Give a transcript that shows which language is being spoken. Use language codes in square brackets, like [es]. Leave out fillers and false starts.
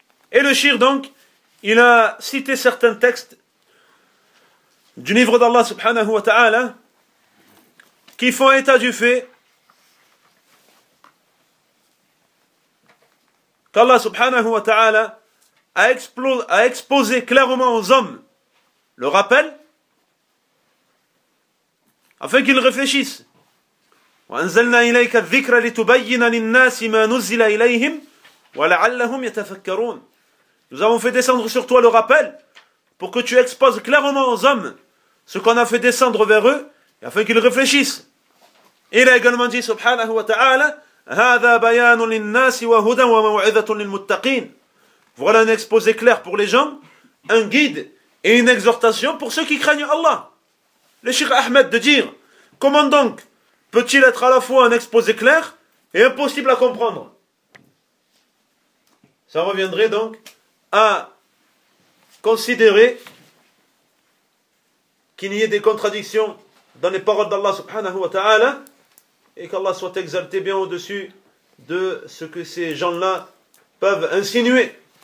[fr] Et le shir donc, il a cité certains textes du livre d'Allah subhanahu wa ta'ala qui font état du fait qu'Allah subhanahu wa ta'ala a exposé clairement aux hommes le rappel afin qu'ils réfléchissent. [ar] وأنزلنا إليك الذكر لتبين للناس ما نزل إليهم ولعلهم يتفكرون. [fr] Nous avons fait descendre sur toi le rappel pour que tu exposes clairement aux hommes ce qu'on a fait descendre vers eux et afin qu'ils réfléchissent. Il a également dit [ar] سبحانه وتعالى هذا بيان للناس وهدى وموعظة للمتقين. [fr] Voilà un exposé clair pour les gens, un guide et une exhortation pour ceux qui craignent Allah. Le Cheikh Ahmed de dire, comment donc peut-il être à la fois un exposé clair et impossible à comprendre? Ça reviendrait donc à considérer qu'il y ait des contradictions dans les paroles d'Allah subhanahu wa ta'ala et qu'Allah soit exalté bien au-dessus de ce que ces gens-là peuvent insinuer.